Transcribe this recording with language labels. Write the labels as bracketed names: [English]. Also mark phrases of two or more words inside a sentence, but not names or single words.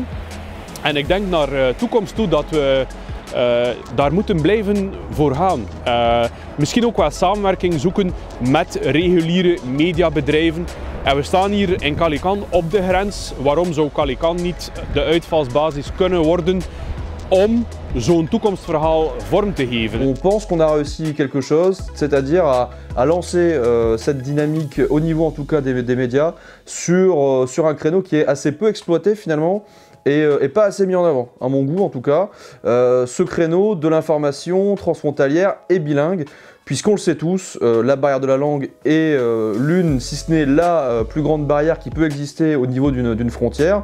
[Dutch] En ik denk naar de toekomst toe dat we daar moeten blijven voor gaan. Misschien ook wel samenwerking zoeken met reguliere mediabedrijven. En we staan hier in Calican op de grens. Waarom zou Calican niet de uitvalsbasis kunnen worden om zo'n toekomstverhaal vorm te geven? [French] On pense qu'on a réussi quelque chose, c'est-à-dire à lancer cette dynamique au niveau en tout cas des médias sur un créneau qui est assez peu exploité finalement et pas assez mis en avant, à mon goût en tout cas. Ce créneau de l'information transfrontalière et bilingue, puisqu'on le sait tous, la barrière de la langue est l'une, si ce n'est la plus grande barrière qui peut exister au niveau d'une frontière.